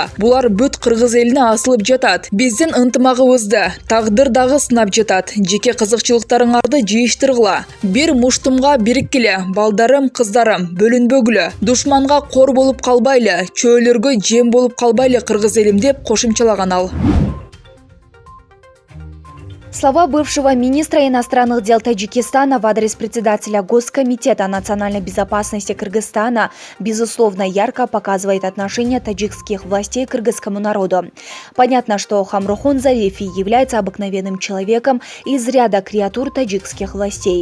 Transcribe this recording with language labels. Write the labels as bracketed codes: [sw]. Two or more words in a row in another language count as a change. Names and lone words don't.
[ky] Булар бүт кыргыз элине асылып жатат. Биздин ынтымагыбызды тагдыр дагы сынап жатат. Жеке кызыкчылыктарыңарды жыйыштыргыла. Бир муштумга бириккиле, балдарым, кыздарым, бөлүнбөгүлө. Душманга кор болуп калбайлы, чөөлөргө жем болуп калбайлы кыргыз элим деп кошумчалаган ал. [ru] Слова бывшего министра иностранных дел Таджикистана в адрес председателя Госкомитета национальной безопасности Кыргызстана безусловно ярко показывает отношение таджикских властей к кыргызскому народу. Понятно, что Хамрухон Зарифи является обыкновенным человеком из ряда креатур таджикских властей.